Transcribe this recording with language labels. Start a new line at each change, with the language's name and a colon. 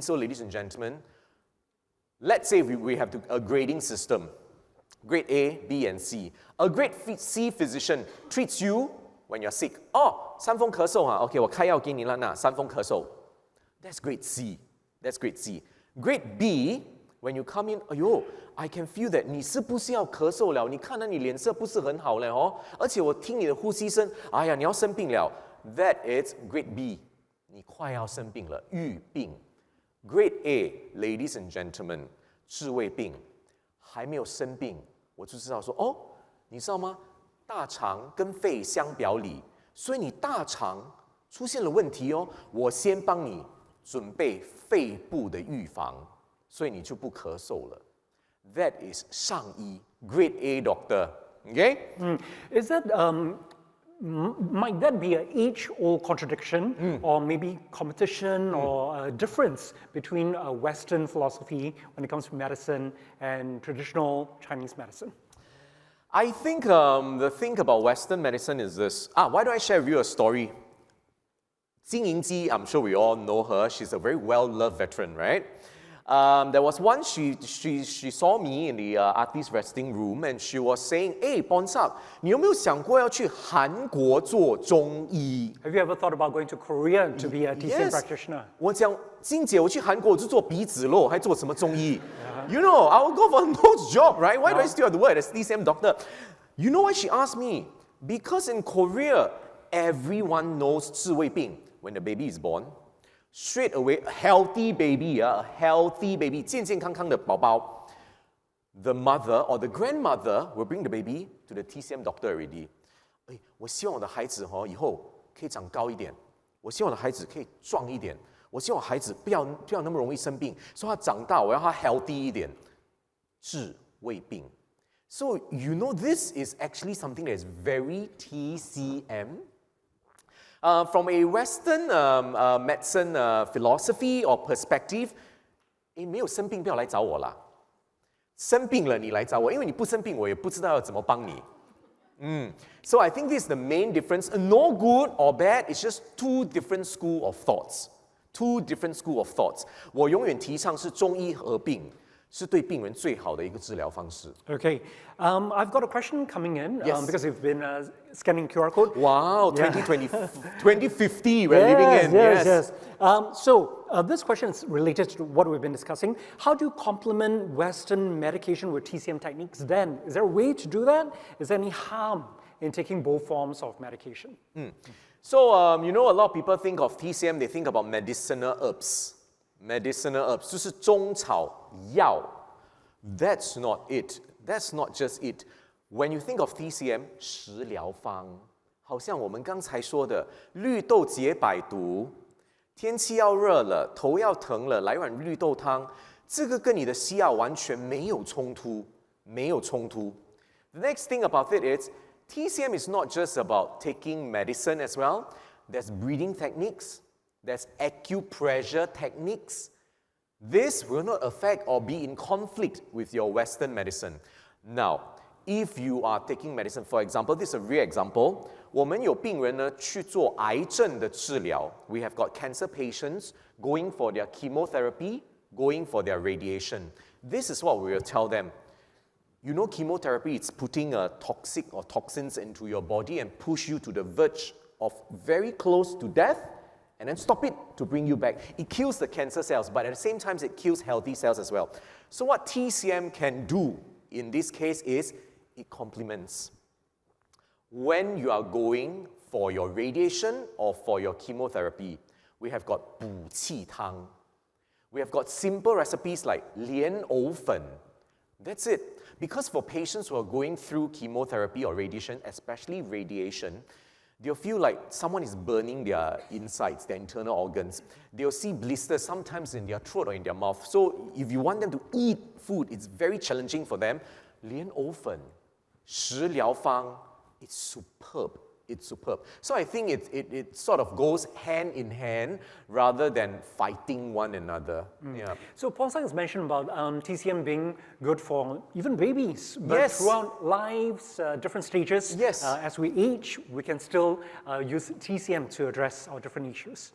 English: So, ladies and gentlemen, let's say we have a grading system. Grade A, B, and C. A grade C physician treats you when you're sick.
Chinese: 伤风咳嗽啊 OK 我开药给你了那伤风咳嗽
English: That's grade C. That's grade C. Grade B, when you come in, I can feel that
Chinese: 你是不是要咳嗽了？你看到你脸色不是很好了哦，而且我听你的呼吸声，哎呀，你要生病了。
English: That is grade B.
Chinese: 你快要生病了，预病。
English: Grade A, ladies and gentlemen,
Chinese: 治未病。还没有生病，我就知道说，你知道吗？大肠跟肺相表里，所以你大肠出现了问题哦，我先帮你准备肺部的预防，所以你就不咳嗽了。
English: That is 上医 Grade A doctor. Okay? Is that might that be an age-old contradiction or maybe competition or a difference between Western philosophy when it comes to medicine and traditional Chinese medicine? I think the thing about Western medicine is this. Why don't I share with you a story? Jing Yingji, I'm sure we all know her. She's a very well-loved veteran, right? There was one, she saw me in the artist resting room and she was saying, "Hey, Pornsak,
Chinese: 你有没有想过要去韩国做中医？"
English: Have you ever thought about going to Korea to be a TCM Yes. practitioner?
Chinese: 我讲，金姐，我去韩国我就做鼻子咯，还做什么中医？
English: You know, I will go for a nose job, right? Why do I still have to work as TCM doctor? You know why she asked me? Because in Korea, everyone knows 治胃病 when the baby is born. Straight away, a healthy baby, a healthy baby,
Chinese: 健健康康的宝宝.
English: The mother or the grandmother will bring the baby to the TCM doctor already.
Chinese: 哎，我希望我的孩子以后可以长高一点，我希望我的孩子可以壮一点，我希望我孩子不要那么容易生病，所以他长大我要他 healthy 一点，治胃病。
English: So you know this is actually something that is very TCM. From a Western medicine philosophy or perspective,
Chinese: 没有生病不要来找我啦，生病了你来找我，因为你不生病我也不知道要怎么帮你。
English: So I think this is the main difference. No good or bad, it's just two different school of thoughts. Two different school of thoughts.
Chinese: 我永远提倡是中医合并，是对病人最好的一个治疗方式。
English: Okay, I've got a question coming in Yes. because you've been scanning QR code. Wow, 2050 we're living in. Yes. So this question is related to what we've been discussing. How do you complement Western medication with TCM techniques then? Is there a way to do that? Is there any harm in taking both forms of medication? So, you know, a lot of people think of TCM, they think about medicinal herbs. Medicinal herbs, 就是中草药. That's not it. That's not just it. When you think of TCM,
Chinese: 食疗方，好像我们刚才说的绿豆解百毒，天气要热了，头要疼了，来碗绿豆汤，这个跟你的西药完全没有冲突，没有冲突。
English: The next thing about it is, TCM is not just about taking medicine as well. There's breathing techniques. There's acupressure techniques. This will not affect or be in conflict with your Western medicine. Now, if you are taking medicine, for example, this is a real example.
Chinese: 我们有病人呢去做癌症的治疗。
English: We have got cancer patients going for their chemotherapy, going for their radiation. This is what we will tell them. You know, chemotherapy, it's putting a toxic or toxins into your body and push you to the verge of very close to death and then stop it to bring you back. It kills the cancer cells, but at the same time, it kills healthy cells as well. So what TCM can do in this case is it complements. When you are going for your radiation or for your chemotherapy, we have got 补气汤. We have got simple recipes like 莲藕粉. That's it. Because for patients who are going through chemotherapy or radiation, especially radiation, they'll feel like someone is burning their insides, their internal organs. They'll see blisters sometimes in their throat or in their mouth. So if you want them to eat food, it's very challenging for them. 莲藕粉, 食疗方, it's superb. It's superb. So I think it sort of goes hand in hand rather than fighting one another. Yeah. So Pornsak has mentioned about TCM being good for even babies, but Yes. throughout lives, different stages, Yes. As we age, we can still use TCM to address our different issues.